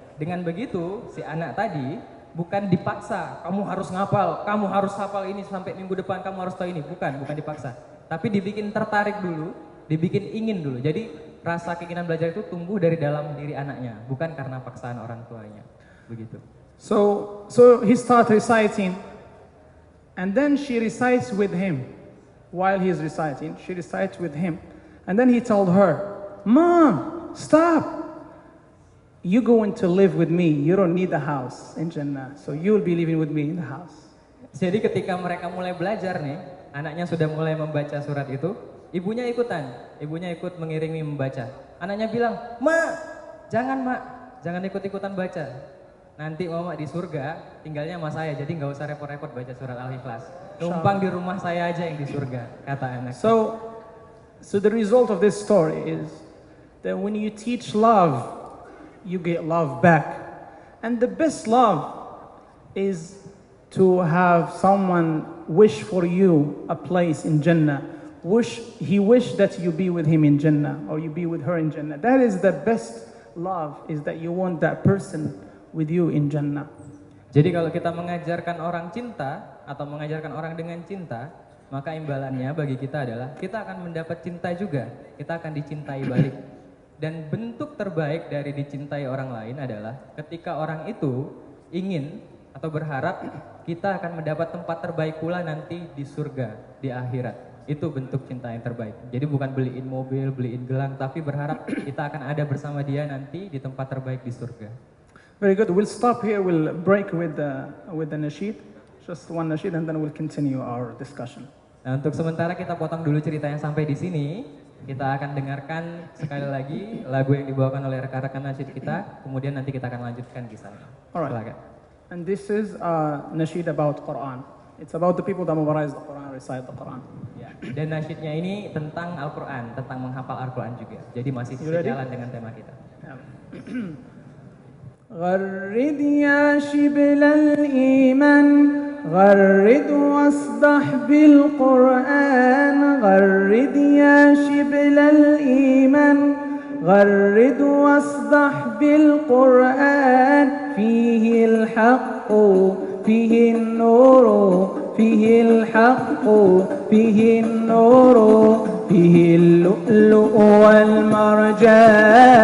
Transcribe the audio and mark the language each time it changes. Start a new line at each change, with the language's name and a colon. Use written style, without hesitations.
Indonesian: Dengan begitu, si anak tadi bukan dipaksa, kamu harus ngapal, kamu harus hafal ini sampai minggu depan, kamu harus tahu ini. Bukan dipaksa. Tapi dibikin tertarik dulu, dibikin ingin dulu. Jadi rasa keinginan belajar itu tumbuh dari dalam diri anaknya, bukan karena paksaan orang tuanya. Begitu.
English: So he started reciting. And then she recites with him. While he's reciting, she recites with him. And then he told her, Mom, stop. You're going to live with me. You don't need a house in Jannah. So you'll be living with me in the house.
Indonesian: Jadi ketika mereka mulai belajar nih, anaknya sudah mulai membaca surat itu, ibunya ikutan. Ibunya ikut mengiringi membaca. Anaknya bilang, jangan ikut-ikutan baca. Nanti mama di surga tinggalnya sama saya, jadi nggak usah repot-repot baca surat Al-Ikhlas. Numpang di rumah saya aja yang di surga, kata anak.
English: So the result of this story is that when you teach love, you get love back. And the best love is to have someone wish for you a place in Jannah. He wish that you be with him in Jannah or you be with her in Jannah. That is the best love, is that you want that person with you in Jannah.
Indonesian: Jadi kalau kita mengajarkan orang cinta atau mengajarkan orang dengan cinta, maka imbalannya bagi kita adalah kita akan mendapat cinta juga. Kita akan dicintai balik. Dan bentuk terbaik dari dicintai orang lain adalah ketika orang itu ingin atau berharap kita akan mendapat tempat terbaik pula nanti di surga, di akhirat. Itu bentuk cinta yang terbaik. Jadi bukan beliin mobil, beliin gelang, tapi berharap kita akan ada bersama dia nanti di tempat terbaik di surga.
English: Very good. We'll stop here. We'll break with the nasheed, just one nasheed, and then we'll continue our discussion.
Indonesian: Nah, untuk sementara kita potong dulu ceritanya sampai di sini. Kita akan dengarkan sekali lagi lagu yang dibawakan oleh rekan-rekan nasheed kita. Kemudian nanti kita akan lanjutkan kisahnya.
English: Alright.
Indonesian: Silakan.
English: And this is a nasheed about Quran. It's about the people that memorize the Quran, recite the Quran.
Indonesian: Ya. Dan nasyidnya ini tentang Al-Quran, tentang menghafal Al-Quran juga. Jadi masih
English: You ready?
Indonesian: sejalan dengan tema kita.
Arabic: غرد يا شبل الإيمان غرد واصدح بالقرآن غرد يا شبل الإيمان غرد واصدح بالقرآن فيه الحق فيه النور فيه الحق فيه النور فيه اللؤلؤ والمرجان